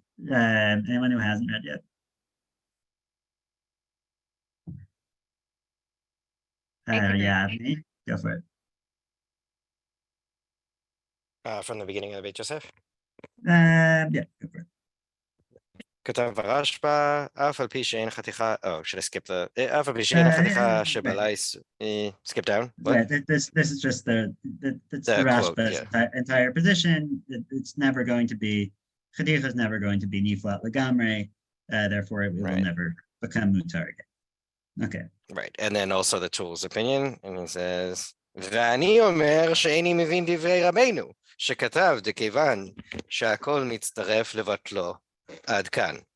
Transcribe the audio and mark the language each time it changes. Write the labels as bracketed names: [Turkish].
[English] Anyone who hasn't read yet? Yeah, me. Go for it. From the beginning of Beit Yosef. Yeah, go for it. [Hebrew] כתב הרשב"א, אף על פי שאין חתיכה, [English] should I skip the, [Hebrew] אף על פי שאין חתיכה שבליס, [English] skip down? Right, this is just the Rashba's entire position. It's never going to be, Chadicha is never going to be Niflat Lagamre, therefore it will never become Mutar again. Okay. Right, and then also the Tool's opinion, and he says, [Hebrew] ואני אומר שאיני מבין דברי רבנו, שכתב דכיוון שהכל מצטרף לבטלו. עד כאן.